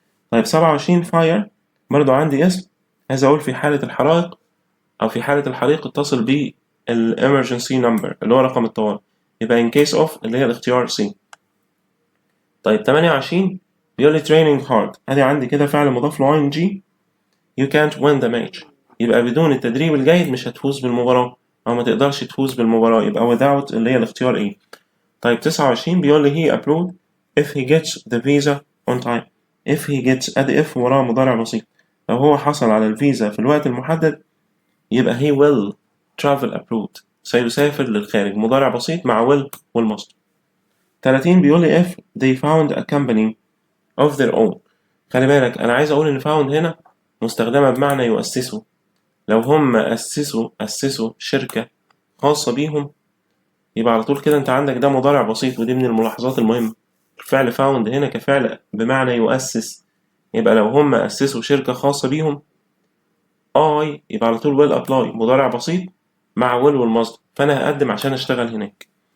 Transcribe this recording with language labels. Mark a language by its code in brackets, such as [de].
[ar] طيب 27 fire برضو عندي اسم عايز أقول في حالة الحرائق أو في حالة الحريق اتصل بال [en] emergency number [ar] اللي هو رقم الطوارئ، يبقى [en] in case of [ar] اللي هي الاختيار C. طيب 28 بيقول لي [en] training hard [ar] أدي عندي كده فعل مضاف له ing [en] you can't win the match [ar] يبقى بدون التدريب الجيد مش هتفوز بالمباراة أو ما تقدرش تفوز بالمباراة، يبقى without اللي هي الاختيار A. طيب 29 بيقول لي [en] he approved if he gets [ar] the visa on time if he gets أدي if وراه مضارع بسيط، لو هو حصل على الفيزا في الوقت المحدد يبقى [en] he will travel approved [ar] سيسافر للخارج، مضارع بسيط مع will والمصدر. [en] 30 [ar] بيقول لي [en] if they found a company of their own. [ar] خلي بالك أنا عايز أقول إن found هنا مستخدمة بمعنى يؤسسوا. لو هم أسسوا شركة خاصة بيهم يبقى على طول كده أنت عندك ده مضارع بسيط، ودي من الملاحظات المهمة. الفعل found هنا كفعل بمعنى يؤسس، يبقى لو هم أسسوا شركة خاصة بيهم يبقى على طول [en] will apply [ar] مضارع بسيط مع will والمصدر، فأنا هقدم عشان أشتغل هناك.